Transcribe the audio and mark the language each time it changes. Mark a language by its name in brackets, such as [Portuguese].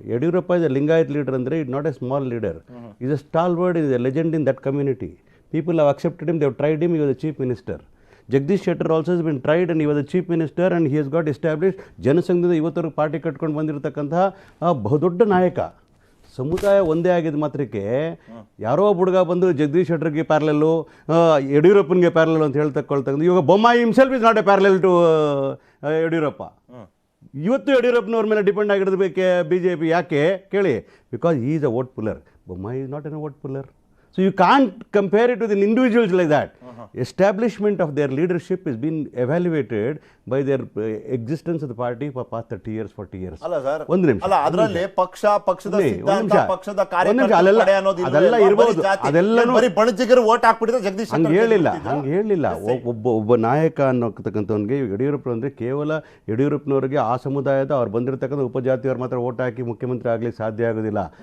[English] Yediyurappa is a Lingayat leader andre, it's not a small leader. He's a stalwart, he's a legend in that community. People have accepted him, they have tried him, he was the chief minister. Jagdish Shettar also has been tried and he was the chief minister and he has got established. [Kannada] ಜನಸಂಘದಿಂದ ಇವತ್ತವರೆಗೂ party ಕಟ್ಕೊಂಡು ಬಂದಿರತಕ್ಕಂತಹ ಬಹುದೊಡ್ಡ ನಾಯಕ. ಸಮುದಾಯ ಒಂದೇ ಆಗಿದ್ದ ಮಾತ್ರಕ್ಕೆ ಯಾರೋ ಹುಡುಗ ಬಂದು ಜಗದೀಶ್ ಶೆಟ್ಟರ್ಗೆ ಪ್ಯಾರಲಲ್ಲು, ಯಡಿಯೂರಪ್ಪನಿಗೆ ಪ್ಯಾರಲಲ್ ಅಂತ ಹೇಳ್ತಕ್ಕಂಥ, ಇವಾಗ [English] Bommai himself is not a parallel to Yediyurappa. [Kannada] ಇವತ್ತು ಯಡಿಯೂರಪ್ಪನವ್ರ ಮೇಲೆ ಡಿಪೆಂಡ್ ಆಗಿರೋದು BJP. ಯಾಕೆ ಕೇಳಿ? [English] Because he is a vote puller. Bommai is not an a vote puller. So you can't compare it with an individuals like that. Establishment of their leadership has been evaluated by their existence of the party for past 30 years, 40 years. [Kannada] ಅಲ್ಲ sir, ಒಂದು ನಿಮಿಷ. ಅಲ್ಲ, ಅದರಲ್ಲಿ ಪಕ್ಷದ ಸಿದ್ಧಾಂತ, ಪಕ್ಷದ ಕಾರ್ಯಕರ್ತರ ಕಡೆ ಅನ್ನೋದು ಅದೆಲ್ಲ ಇರಬಹುದು. ಅದೆಲ್ಲನೂ ಬರೀ ಬಣಜಿಗರು ವೋಟ್ ಹಾಕ್ಬಿಟ್ಟಿದ್ರೆ ಜಗದೀಶ್ ಹಂಗೆ ಹೇಳಿಲ್ಲ. ಒಬ್ಬ ನಾಯಕ ಅನ್ನೋತಕ್ಕಂಥವನಿಗೆ ಯಡಿಯೂರಪ್ಪ ಅಂದರೆ ಕೇವಲ ಯಡಿಯೂರಪ್ಪನವರಿಗೆ ಆ ಸಮುದಾಯದ ಅವ್ರು ಬಂದಿರತಕ್ಕಂಥ ಉಪಜಾತಿಯವ್ರು ಮಾತ್ರ ವೋಟ್ ಹಾಕಿ ಮುಖ್ಯಮಂತ್ರಿ ಆಗಲಿಕ್ಕೆ ಸಾಧ್ಯ ಆಗೋದಿಲ್ಲ.